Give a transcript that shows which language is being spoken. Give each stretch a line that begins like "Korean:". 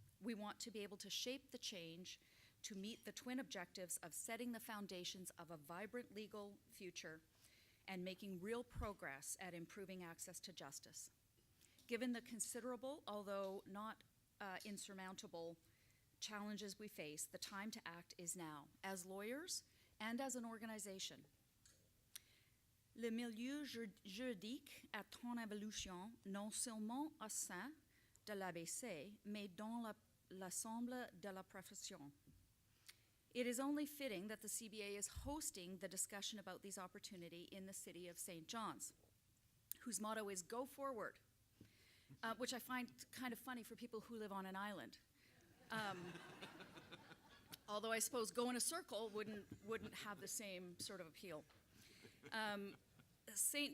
English: We want to be able to shape the change to meet the twin objectives of setting the foundations of a vibrant legal future and making real progress at improving access to justice. Given the considerable, although not insurmountable, challenges we face, the time to act is now, as lawyers and as an organization.
French: Le milieu juridique est en évolution, non seulement au sein de l'ABC, mais dans l'ensemble de la profession.
English: It is only fitting that the CBA is hosting the discussion about these opportunities in the city of St. John's, whose motto is "Go Forward," which I find kind of funny for people who live on an island. Although I suppose "Go in a Circle" wouldn't have the same sort of appeal. St.